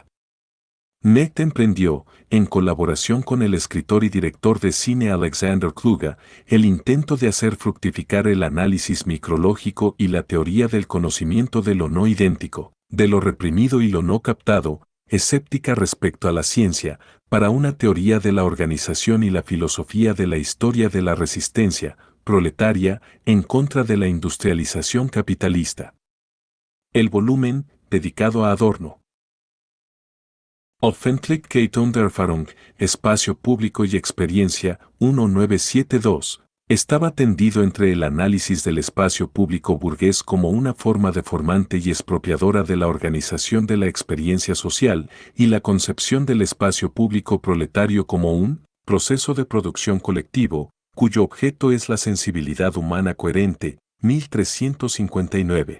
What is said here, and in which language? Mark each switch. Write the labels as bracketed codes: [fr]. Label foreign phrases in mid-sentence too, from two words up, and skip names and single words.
[es] Necht emprendió, en colaboración con el escritor y director de cine Alexander Kluge, el intento de hacer fructificar el análisis micrológico y la teoría del conocimiento de lo no idéntico, de lo reprimido y lo no captado, escéptica respecto a la ciencia, para una teoría de la organización y la filosofía de la historia de la resistencia proletaria en contra de la industrialización capitalista. El volumen, dedicado a Adorno. Offentlichkeit und Erfahrung, Espacio Público y Experiencia, 1972, estaba tendido entre el análisis del espacio público burgués como una forma deformante y expropiadora de la organización de la experiencia social y la concepción del espacio público proletario como un proceso de producción colectivo, cuyo objeto es la sensibilidad humana coherente, 1359.